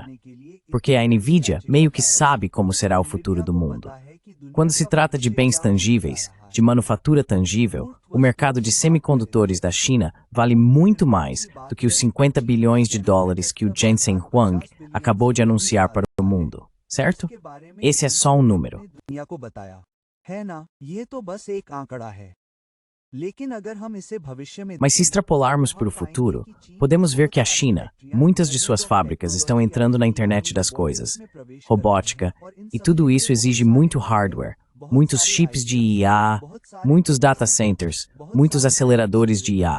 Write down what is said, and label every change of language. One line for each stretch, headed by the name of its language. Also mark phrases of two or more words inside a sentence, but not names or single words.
Portuguese: Porque a Nvidia meio que sabe como será o futuro do mundo. Quando se trata de bens tangíveis, de manufatura tangível, o mercado de semicondutores da China vale muito mais do que os 50 bilhões de dólares que o Jensen Huang acabou de anunciar para o mundo, certo? Esse é só um número.
Hindi: दुनिया को बताया है ना, ये तो बस एक आंकड़ा है। लेकिन अगर हम इसे भविष्य में
Portuguese: Mas se extrapolarmos para o futuro, podemos ver que a China, muitas de suas fábricas estão entrando na internet das coisas, robótica, e tudo isso exige muito hardware, muitos chips de IA, muitos data centers, muitos aceleradores de IA.